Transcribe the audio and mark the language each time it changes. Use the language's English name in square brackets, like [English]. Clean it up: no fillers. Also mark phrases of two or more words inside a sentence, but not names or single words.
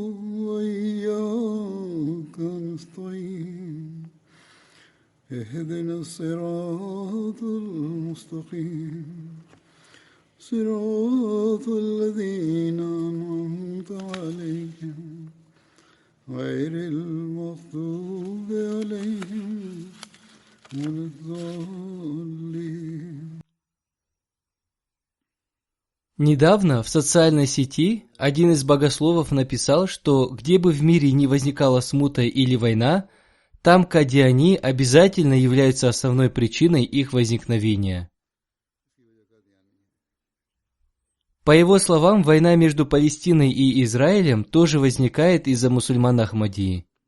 [Arabic] وإياك نستعين اهدنا الصراط المستقيم صراط الذين أنعمت عليهم غير المغضوب عليهم ولا الضالين. [Russian] Недавно в социальной сети один из богословов написал, что где бы в мире ни возникала смута или война, там кадиани обязательно являются основной причиной их возникновения. По его словам, война между Палестиной и Израилем тоже возникает из-за мусульман Ахмадии.